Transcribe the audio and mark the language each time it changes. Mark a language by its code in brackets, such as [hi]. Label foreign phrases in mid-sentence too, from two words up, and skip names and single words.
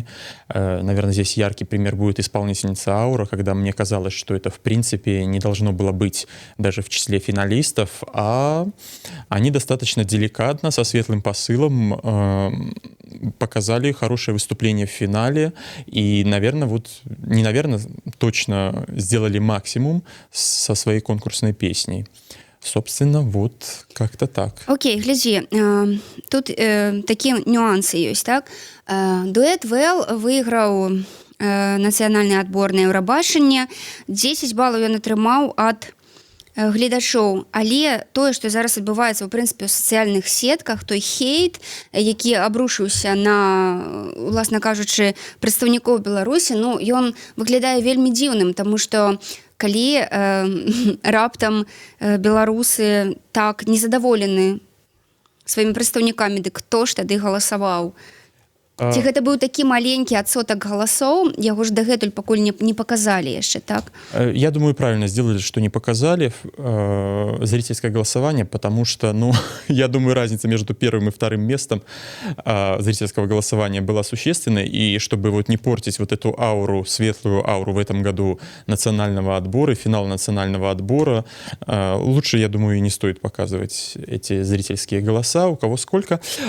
[ru] Наверное, здесь яркий пример будет исполнительница «Аура», когда мне казалось, что это, в принципе, не должно было быть даже в числе финалистов, а они достаточно деликатно, со светлым посылом показали хорошее выступление в финале. И, наверное, точно сделали максимум со своей конкурсной песней. Собственно, вот как-то так. Окей, [be] глядзі, тут такі нюансы ёсць, так? Дуэт «Вэл» выйграў нацыянальны адбор на Еўрабачанне, 10 балаў ён атрымаў ад гледачоў, але тое, што зараз адбываецца ў прынцыпе ў сацыяльных сетках, той хейт, які абрушыўся на, уласна кажучы, прадстаўнікоў Беларусі, ён выглядае вельмі дзіўным, таму што калі раптам беларусы так незадаволены сваімі прадстаўнікамі, дык хто ж тады галасаваў? Ці гэта быў такі маленькі адсотак галасоў, яго ж дагэтуль пакуль [ru] не показали [be] яшчэ, так? [ru] Я думаю, правильно сделали, что не показали зрительское голосование, потому что, я думаю, разница между первым и вторым местом зрительского голосования была существенной, и чтобы вот не портить вот эту ауру, светлую ауру в этом году национального отбора, финала национального отбора, лучше, я думаю, и не стоит показывать эти зрительские голоса, у кого сколько.